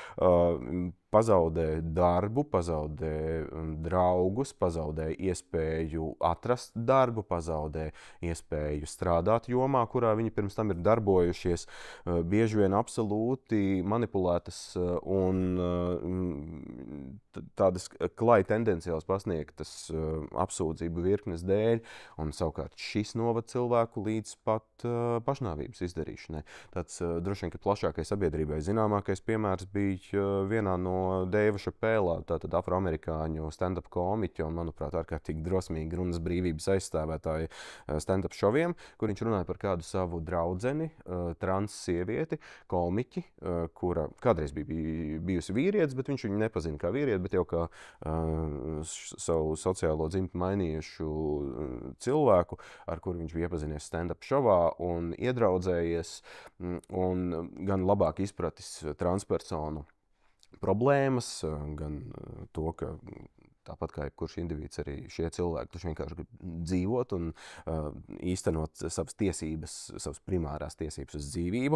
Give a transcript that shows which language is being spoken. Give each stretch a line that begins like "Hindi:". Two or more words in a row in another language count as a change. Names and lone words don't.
Latvian: pazaudē darbu, pazaudē draugus, pazaudē iespēju atrast darbu, pazaudē iespēju strādāt jomā, kurā viņi pirms tam ir darbojušies, bieži vien absolūti manipulētas un tādas klāji tendenciāls pasniegtas apsūdzību virknes dēļ, un savukārt šis novad cilvēku līdz pat pašnāvības izdarīšanai. Tāds droši vien, ka plašākai sabiedrībai zināmākais piemērs bija vienā no Deiva Šapēlā, tātad afroamerikāņu stand-up komiķa un, manuprāt, ārkārtīgi drosmīgi runas brīvības aizstāvētāja stand-up šoviem, kur viņš runāja par kādu savu draudzeni, trans sievieti, komiķi, kura kādreiz bija bijusi vīrietis, bet viņš viņu nepazina kā vīrieti, bet jau kā savu sociālo dzimtu mainījušu cilvēku, ar kuru viņš bija iepazinies stand-up šovā un iedraudzējies un gan labāk izpratis transpersonu problēmas, gan to, ka tāpat kā jebkurš individs, arī šie cilvēki taču vienkārši grib dzīvot un īstenot savas tiesības, savas primārās tiesības uz dzīvību.